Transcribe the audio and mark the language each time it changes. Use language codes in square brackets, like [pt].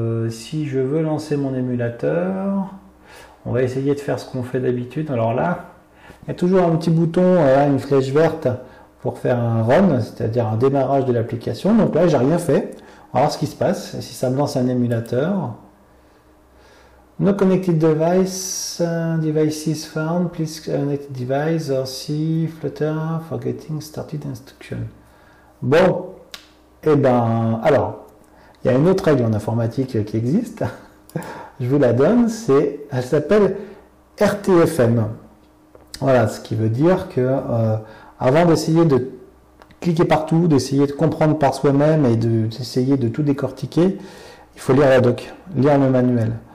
[fr] Si je veux lancer mon émulateur, on va essayer de faire ce qu'on fait d'habitude. Alors là, il y a toujours un petit bouton, une flèche verte pour faire un run, c'est-à-dire un démarrage de l'application. Donc là, j'ai rien fait. On va voir ce qui se passe, si ça me lance un émulateur. [en] No connected device, devices found, please connect device or see Flutter for getting started instruction. [fr] Bon, et ben, alors, il y a une autre règle en informatique qui existe, je vous la donne, elle s'appelle RTFM. Voilà, ce qui veut dire que avant d'essayer de cliquer partout, d'essayer de comprendre par soi-même et d'essayer de tout décortiquer, il faut lire la doc, lire le manuel.